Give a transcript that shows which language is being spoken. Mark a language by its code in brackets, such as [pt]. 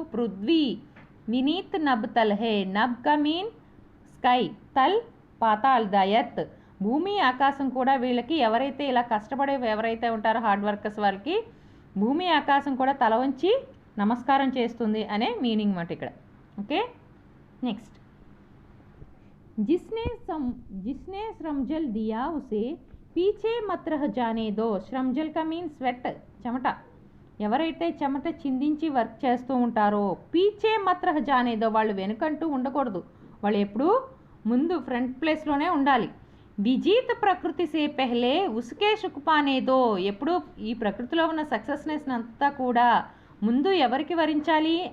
[hi] పృథ్వీ వినీత్ నబ్తల్ హే. [te] నబ్ కా mean sky, తల్ Paatal the earth, భూమి ఆకాశం కూడా వీళ్ళకి ఎవరైతే ఇలా కష్టపడే ఎవరైతే ఉంటారో హార్డ్ వర్కర్స్ వాళ్ళకి భూమి ఆకాశం కూడా తల వంచి నమస్కారం చేస్తుంది అనే మీనింగ్ మాట ఇక్కడ. Okay, next. [hi] जिसने श्रमजल दिया उसे पीछे मत रह जाने दो. श्रमजल का मीन స్వెట్, చెమట. [te] ఎవరైతే చెమట చిందించి వర్క్ చేస్తూ ఉంటారో [hi] పీచే మత్ రహ జానే దో, [te] వాళ్ళు వెనుకంటూ ఉండకూడదు, వాళ్ళు ఎప్పుడూ ముందు ఫ్రంట్ ప్లేస్లోనే ఉండాలి. [hi] విజీత్ ప్రకృతి సే పెహ్లే ఉస్కే సుఖ పానే దో, [te] ఎప్పుడు ఈ ప్రకృతిలో ఉన్న సక్సెస్నెస్ అంతా కూడా ముందు ఎవరికి వరించాలి?